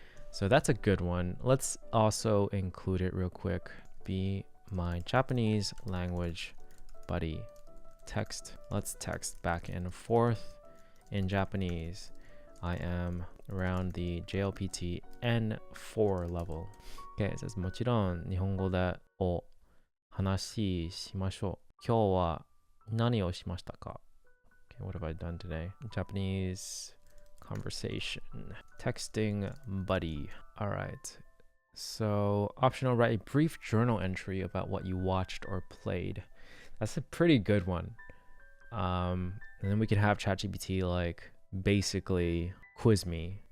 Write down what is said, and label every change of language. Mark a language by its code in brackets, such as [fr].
[en] So that's a good one. Let's also include it real quick. Be my Japanese language buddy. Text. Let's text back and forth in Japanese. I am around the JLPT N4 level. Okay, it says [ja] もちろん日本語でお話ししましょう。今日は何をしましたか? [en] Okay, what have I done today? Japanese conversation. Texting buddy. All right. So optional, write a brief journal entry about what you watched or played. That's a pretty good one. And then we can have ChatGPT like basically quiz me.